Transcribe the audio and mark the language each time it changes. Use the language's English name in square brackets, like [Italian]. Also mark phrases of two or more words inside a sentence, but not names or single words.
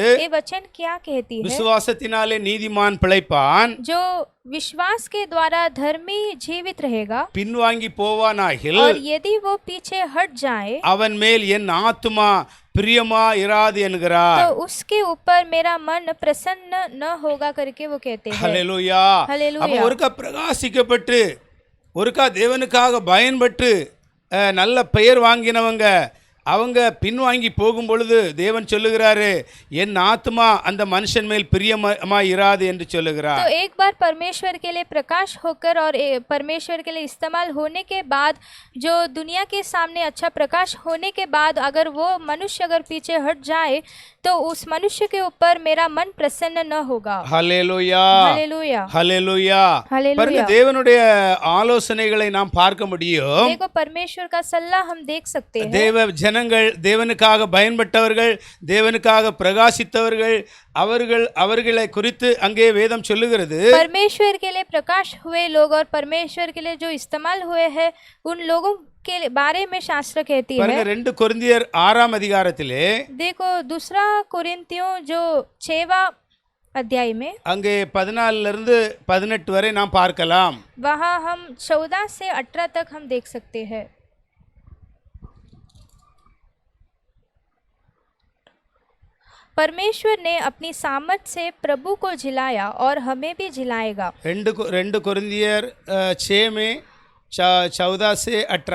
[Hindi] ये वचन क्या कहती है? [Tamil] விசுவாசத்தினாலே நீதிமான் பிழைப்பான், [Hindi] जो विश्वास के द्वारा धर्मी जीवित रहेगा, [Tamil] பின்வாங்கி போவானாகில் [Hindi] और यदि वो पीछे हट जाए [Tamil] அவன் மேல் என் ஆத்துமா பிரியமா இராது என்கிறார். [Hindi] तो उसके ऊपर मेरा मन प्रसन्न न होगा करके वो कहते हैं। [Tamil] ஹல்லேலூயா. [Hindi] हालेलुया। [Tamil] அப்ப ஒருக்கா பிரகாசிக்கப்பட்டு ஒருக்கா தேவனுக்காக பயன்பட்டு நல்ல பெயர் வாங்கினவங்க அவங்க பின்வாங்கி போகும் பொழுது தேவன் சொல்லுகிறாரு, என் ஆத்மா அந்த மனுஷன் மேல் பிரியமா இராது என்று சொல்லுகிறார். [Hindi] तो एक बार परमेश्वर के लिए प्रकाश होकर और परमेश्वर के लिए इस्तेमाल होने के बाद, जो दुनिया के सामने अच्छा प्रकाश होने के बाद अगर वो मनुष्य अगर पीछे हट जाए तो उस मनुष्य के ऊपर मेरा मन प्रसन्न न होगा। [Tamil] ஹல்லேலூயா. [Hindi] हालेलुया। [Tamil] ஹல்லேலூயா. [Hindi] हालेलुया। [Tamil] பாருங்க தேவனுடைய ஆலோசனைகளை நாம் பார்க்க முடியும். [Hindi] देखो परमेश्वर का सलाह हम देख सकते हैं। [Tamil] தேவ ஜனங்கள், தேவனுக்காக பயன்பட்டவர்கள், தேவனுக்காக பிரகாசித்தவர்கள், அவர்களை குறித்து அங்கே வேதம் சொல்லுகிறது. [Hindi] परमेश्वर के लिए प्रकाश हुए लोग और परमेश्वर के लिए जो इस्तेमाल हुए हैं उन लोगों के बारे में शास्त्र कहती [Tamil] பாருங்க [Hindi] है। [Tamil] 2 கொரிந்தியர் 6ஆம் அதிகாரத்திலே [Hindi] देखो दूसरा कोरिन्थियों जो 6वां अध्याय में, [Tamil] அங்கே 14 இருந்து 18 வரை நாம் பார்க்கலாம். [Hindi] वहाँ हम 14 से 18 तक हम देख सकते हैं। परमेश्वर ने अपनी सामर्थ से प्रभु को जिलाया और हमें भी जिलाएगा। 2 கொரிந்தியர் 6 में 14 से 18.